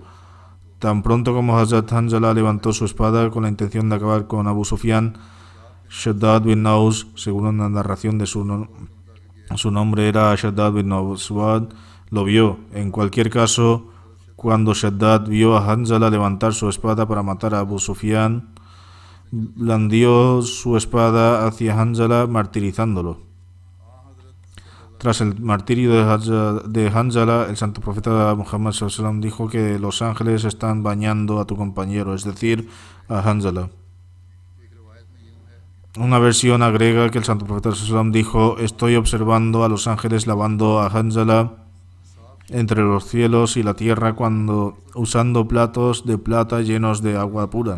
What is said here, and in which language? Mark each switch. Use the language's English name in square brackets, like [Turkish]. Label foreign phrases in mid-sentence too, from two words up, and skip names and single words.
[Spanish] Tan pronto como Hazrat Hanzala levantó su espada con la intención de acabar con Abu Sufyan, Shaddad bin Naus, según una narración de su nombre era Shaddad bin Naus, lo vio. En cualquier caso, cuando Shaddad vio a Hanzala levantar su espada para matar a Abu Sufyan, blandió su espada hacia Hanzala, martirizándolo. Tras el martirio de Hanzala, el santo profeta Muhammad sallam dijo que los ángeles están bañando a tu compañero, es decir, a Hanzala. Una versión agrega que el santo profeta sallam dijo: estoy observando a los ángeles lavando a Hanzala entre los cielos y la tierra usando platos de plata llenos de agua pura.